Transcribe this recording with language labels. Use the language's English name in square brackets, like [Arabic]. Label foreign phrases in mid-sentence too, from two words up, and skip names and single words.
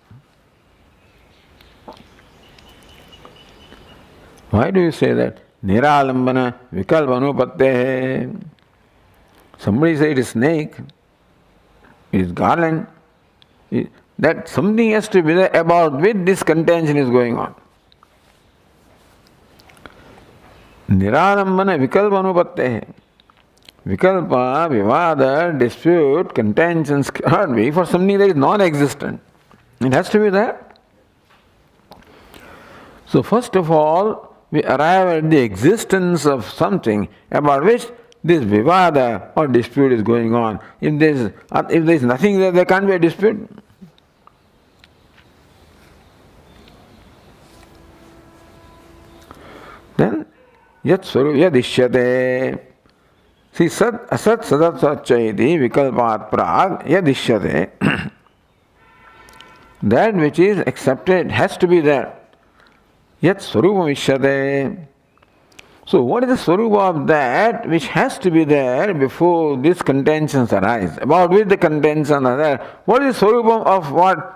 [English] Why do you say that? [Sanskrit] निरालम्बन विकल्पानुपत्ते. [English] Somebody say it is snake, it is garland. That something has to be there about which this contention is going on. [Sanskrit] निरालम्बन विकल्पानुपत्ते. विकल्प, विवाद, [English] dispute, contentions cannot be for something that is non-existent. It has to be there. So first of all, we arrive at the existence of something about which this Vivada or dispute is going on. If there is nothing there can't be a dispute. Then, [Sanskrit] यत् स्वरूप यदिष्यते. See, सत् असत् सदत् सत्चैति विकल्पात् प्राग् यदिष्यते. [English] That which is accepted has to be there. [Sanskrit] यत् स्वरूपम् इष्यते. [English] So what is the Swarupa of that which has to be there before these contentions arise? About which the contentions are there. What is the Swarupam of what?